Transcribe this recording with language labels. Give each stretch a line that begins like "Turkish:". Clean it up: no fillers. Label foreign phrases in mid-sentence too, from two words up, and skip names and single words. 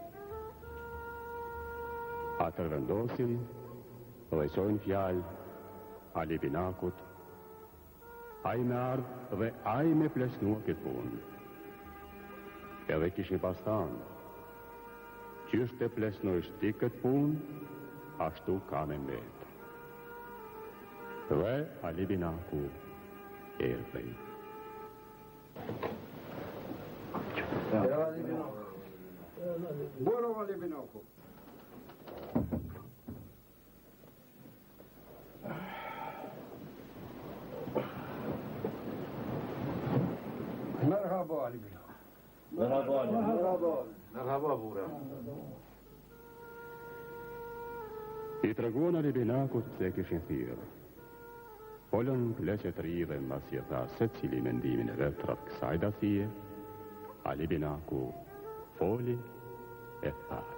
Albanian: Atër vendosin dhe qojnë fjalë Ali Binakut, ai me ardhë dhe ai me plesnua këtë punë. Edhe kishin pas thanë, qysh të plesnojsh ti këtë punë, ashtu ka me mbetë. Dhe Ali Binaku erdhej. Buono Ali Binaku. Merhaba Ali Binaku. Merhaba Ali. Merhaba bura. I treguan Ali Binakut se kishin thirrë. Folën pleqet ri dhe mbasi e tha se cili mendimin e vet rreth kësaj dathie, Ali Binaku foli e tha: